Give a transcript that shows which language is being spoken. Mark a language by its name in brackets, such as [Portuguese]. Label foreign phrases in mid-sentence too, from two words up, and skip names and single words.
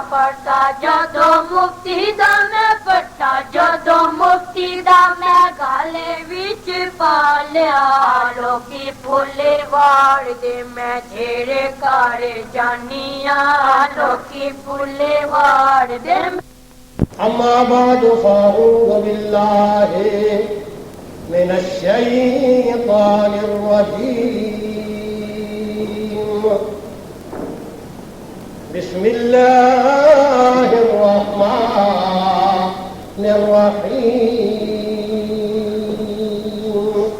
[Punjabi] پٹا جدوں مفتی دا میں پٹا جدوں مفتی دا میں گالے وچ پا لیا، لوکی پھولے واڑ دے میں جھیڑے کارے جانیاں، لوکی پھولے واڑ دے. [Arabic] اما بعد فاعوذ باللہ من الشيطان الرجيم. بسم الله الرحمن الرحيم.